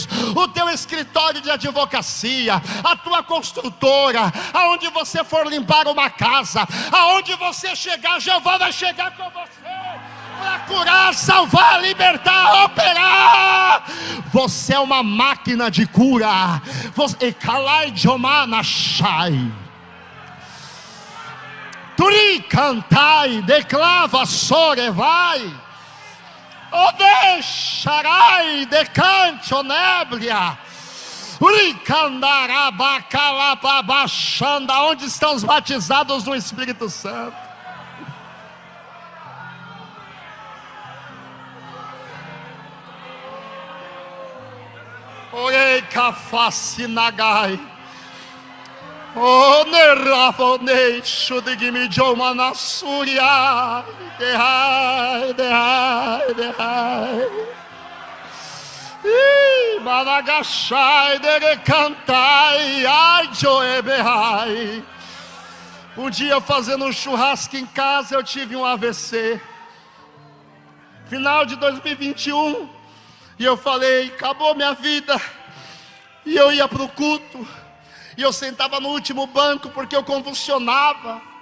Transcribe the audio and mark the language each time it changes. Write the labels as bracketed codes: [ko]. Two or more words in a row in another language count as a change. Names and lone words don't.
[pt] O teu escritório de advocacia, a tua construtora, aonde você for limpar uma casa, aonde você chegar, Jeová vai chegar com você para curar, salvar, libertar, operar. Você é uma máquina de cura. Você calai jomana shai. Turi cantai, declava sorevai. O deixarai decante o néblia. Onde estão os batizados no Espírito Santo? Orei cafacinagai. O neravonei chudigimijoma na suria. Derrai. Managashai derecantai. Ai joeberrai. Um dia fazendo um churrasco em casa, eu tive um AVC. Final de 2021. E eu falei, acabou minha vida. E eu ia para o culto, e eu sentava no último banco, porque eu convulsionava.